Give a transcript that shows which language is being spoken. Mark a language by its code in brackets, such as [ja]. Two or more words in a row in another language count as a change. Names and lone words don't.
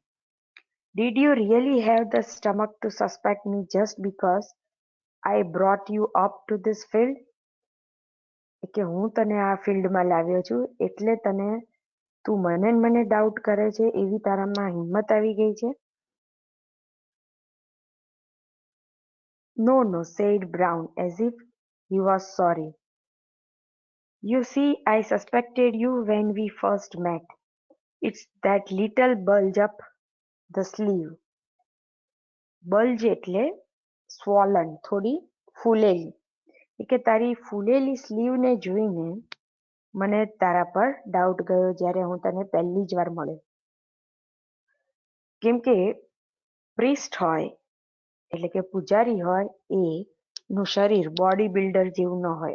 [en] Did you really have the stomach to suspect me just because I brought you up to this field? [gu] કે હું તને આ ફિલ્ડમાં લાવ્યો છું એટલે તું મને ડાઉટ કરે છે એવી તારામાં હિંમત આવી ગઈ છે? [en] No, no, said Brown as if he was sorry. You see, I suspected you when we first met. It's that little bulge up the sleeve. [gu] બલ્જ એટલે સ્વોલન, થોડી ફૂલેલી. કે તારી ફૂલેલી સ્લીવને જોઈને મને તારા પર ડાઉટ ગયો જ્યારે હું તને પહેલી જ વાર મળ્યો. કેમ કે પ્રિસ્ટ હોય એટલે કે પૂજારી હોય એનું શરીર [en] body builder [gu] જેવું ન હોય.